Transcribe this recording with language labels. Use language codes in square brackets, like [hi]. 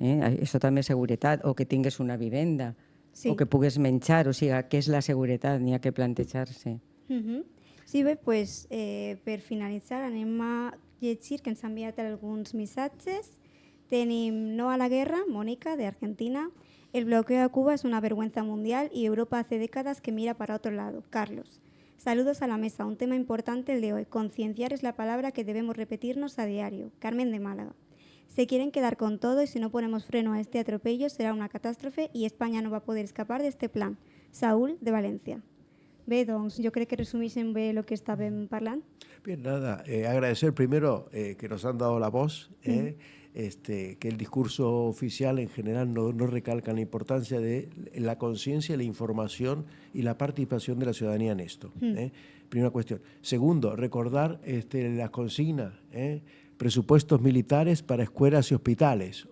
[ca] Això també és seguretat. O que tingues una vivenda. O que pugues menjar. O sigui, què és la seguretat? N'hi ha que plantejar-se. Sí, bé, doncs per finalitzar anem a llegir que ens han enviat alguns missatges. Tenim No a la guerra, Mónica, de Argentina. [es] El bloqueo a Cuba es una vergüenza mundial y Europa hace décadas que mira para otro lado. Carlos. Saludos a la mesa, un tema importante el de hoy. Concienciar es la palabra que debemos repetirnos a diario. Carmen de Málaga. Se quieren quedar con todo y si no ponemos freno a este atropello será una catástrofe y España no va a poder escapar de este plan. Saúl, de València. [ca] Bé, doncs, jo crec que resumíssim bé el que estàvem parlant. [es] Bien, nada, agradecer primero que nos han dado la voz, que el discurso oficial en general no recalca la importancia de la conciencia, la información y la participación de la ciudadanía en esto. Primera cuestión. Segundo, recordar las consignas, presupuestos militares para escuelas y hospitales.